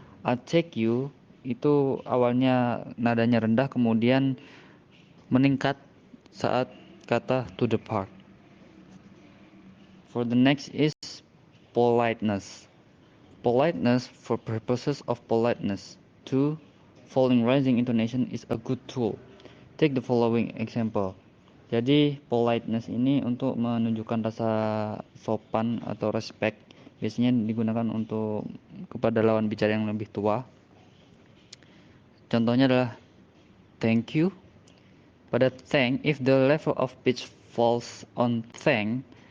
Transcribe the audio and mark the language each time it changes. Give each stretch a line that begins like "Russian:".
English: I'll take you
Indonesian: itu awalnya nadanya rendah, kemudian meningkat saat kata
English: to the park. For the next is politeness. Politeness for purposes of politeness. 2. Falling rising intonation is a good tool. Take the following example.
Indonesian: Jadi politeness ini untuk menunjukkan rasa sopan atau respect. Biasanya digunakan untuk kepada lawan bicara yang lebih tua. Contohnya adalah
English: thank you. Pada thank, if the level of pitch falls on thank,